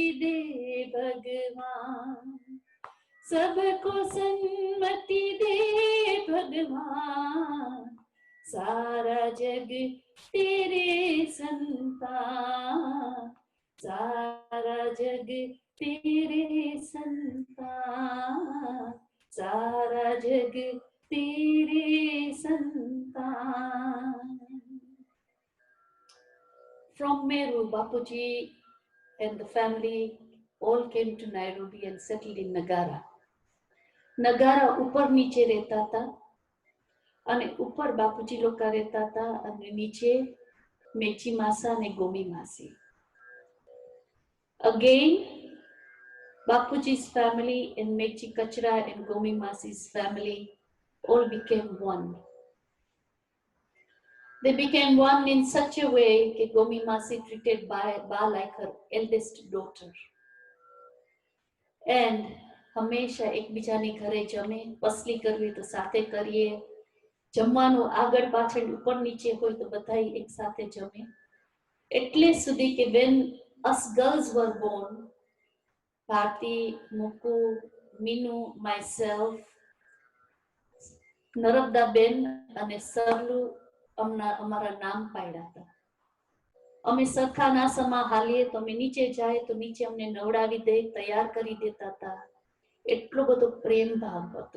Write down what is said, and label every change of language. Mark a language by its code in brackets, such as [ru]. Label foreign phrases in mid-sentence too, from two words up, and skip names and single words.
[hi] दे भगवान, सबको सन्मति दे भगवान, सारा जग तेरे संतान, सारा जग तेरे संतान, सारा जग तेरे संतान. [en] From Meru, Bapuji and the family all came to Nairobi and settled in Nagara. [gu] Nagara ઉપર નીચે રહેતા હતા અને ઉપર બાપુજી લોકો રહેતા હતા અને નીચે મેચી માસા અને ગોમી માસી. [en] Again, Bapuji's family and Mechi Kachra and Gomi Masi's family all became one. They became one in such a way that Gomi Masi treated Ba like her eldest daughter. [gu] And હંમેશા એકબીજાની ઘરે જમે, પસલી કરવી તો સાથે કરીએ, જમવાનું આગળ પાછળ ઉપર નીચે હોય તો બધા એક સાથે જમે. એટલે સુધી કે [en] when us girls were born, Bharti, Muku, Minu, myself, [gu] નરબદા બેન અને સરલુ અમારા નામ પાડ્યા હતા. અમે સરખા નાસામાં હાલીએ તો અમે નીચે જાય તો નીચે અમને નવડાવી દે, તૈયાર કરી દેતા હતા. એટલો બધો પ્રેમ ભાવ હતો.